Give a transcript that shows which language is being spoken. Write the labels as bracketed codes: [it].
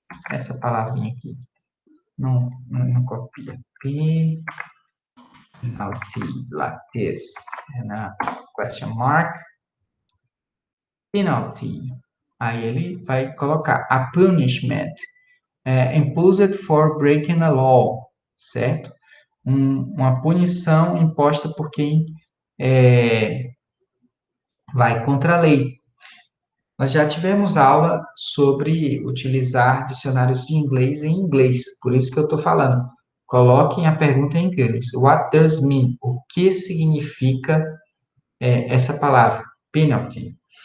[pt] Essa palavrinha aqui. Não copia. [en] Penalty, like this. And a question mark. Penalty. [pt] Aí ele vai colocar a punishment. [en] Imposed for breaking a law. [pt] Certo? Uma punição imposta por quem vai contra a lei. Nós já tivemos aula sobre utilizar dicionários de inglês em inglês, por isso que eu estou falando. Coloquem a pergunta em inglês. [en] What does mean? [pt] O que significa essa palavra? Penalty.